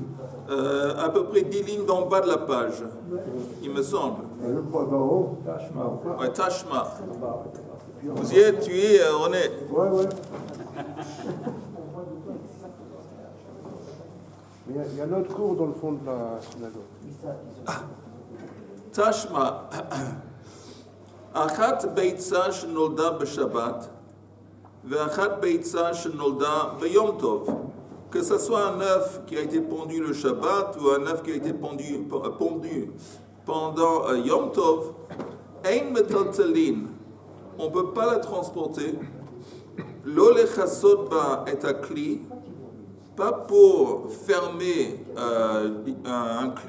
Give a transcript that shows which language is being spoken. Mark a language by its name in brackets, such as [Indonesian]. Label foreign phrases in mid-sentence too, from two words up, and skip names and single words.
[French] À peu près 10 lignes d'en bas de la page, il me semble. Je crois d'en haut. Ouais, Tashma. Vous y êtes, tu y es, René? Ouais. Il y a un autre cours dans le fond de la synagogue. Tashma. [Hebrew] אחת ביצה שנולדה בשבת, ואחת ביצה שנולדה ביום טוב. [French] Que ce soit un œuf qui a été pondu le Shabbat ou un œuf qui a été pondu pendant Yom Tov, [Hebrew] אין מטלטלין, [French] on ne peut pas la transporter. [Hebrew] לא לכסות בה את הכלי, [French] pas pour fermer un cli.